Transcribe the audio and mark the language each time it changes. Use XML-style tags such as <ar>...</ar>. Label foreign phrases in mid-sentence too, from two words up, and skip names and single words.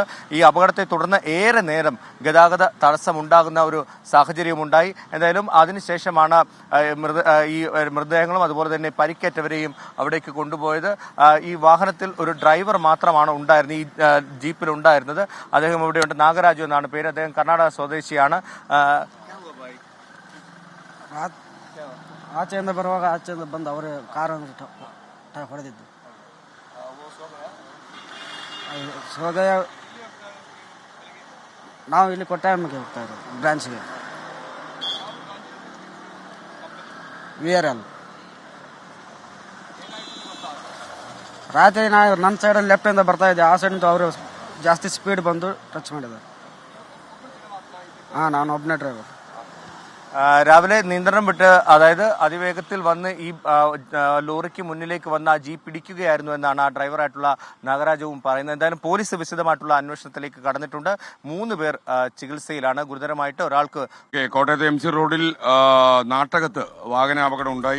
<ml>ഈ അപകടത്തെ തുടർന്ന് ഏറെ നേരം ഗതാഗത തടസ്സമുണ്ടാകുന്ന ഒരു സാഹചര്യമുണ്ടായി. എന്തായാലും അതിനുശേഷമാണ് ഈ മൃതദേഹങ്ങളും അതുപോലെ തന്നെ പരിക്കേറ്റവരെയും അവിടേക്ക് കൊണ്ടുപോയത്. ഈ വാഹനത്തിൽ ഒരു ഡ്രൈവർ മാത്രമാണ് ഉണ്ടായിരുന്നത്, ഈ ജീപ്പിൽ ഉണ്ടായിരുന്നത്. അദ്ദേഹം ഇവിടെയുണ്ട്. നാഗരാജു എന്നാണ് പേര്. അദ്ദേഹം കർണാടക സ്വദേശിയാണ്.</ml> <kn>ಆಚೆಯಿಂದ ಬರುವಾಗ ಆಚೆಯಿಂದ ಬಂದು ಅವರು ಕಾರನ್ನು ಹೊಡೆದಿದ್ದು. ಸೋದಯ ನಾವು ಇಲ್ಲಿ ಕೊಟ್ಟಾಯಮ್ಮಗೆ ಹೋಗ್ತಾ ಇರೋದು ಬ್ರಾಂಚ್ಗೆ VRL. ರಾತ್ರಿ ನನ್ನ ಸೈಡಲ್ಲಿ ಲೆಫ್ಟಿಂದ ಬರ್ತಾ ಇದ್ದೆ, ಆ ಸೈಡಿಂದ ಅವರು ಜಾಸ್ತಿ ಸ್ಪೀಡ್ ಬಂದು ಟಚ್ ಮಾಡಿದ್ದಾರೆ. ನಾನು ಒಬ್ಬನೇ ಡ್ರೈವರ್.</kn> <ml>രാവിലെ നിയന്ത്രണം വിട്ട്, അതായത് അതിവേഗത്തിൽ വന്ന് ഈ ലോറിക്ക് മുന്നിലേക്ക് വന്ന് ആ ജീപ്പ് ഇടിക്കുകയായിരുന്നു എന്നാണ് ആ ഡ്രൈവറായിട്ടുള്ള നാഗരാജവും പറയുന്നത്. എന്തായാലും പോലീസ് വിശദമായിട്ടുള്ള അന്വേഷണത്തിലേക്ക് കടന്നിട്ടുണ്ട്. 3 പേർ ചികിത്സയിലാണ്. ഗുരുതരമായിട്ട് ഒരാൾക്ക് കോട്ടയത്തെ MC റോഡിൽ നാട്ടകത്ത് വാഹനാപകടം ഉണ്ടായി.</ml>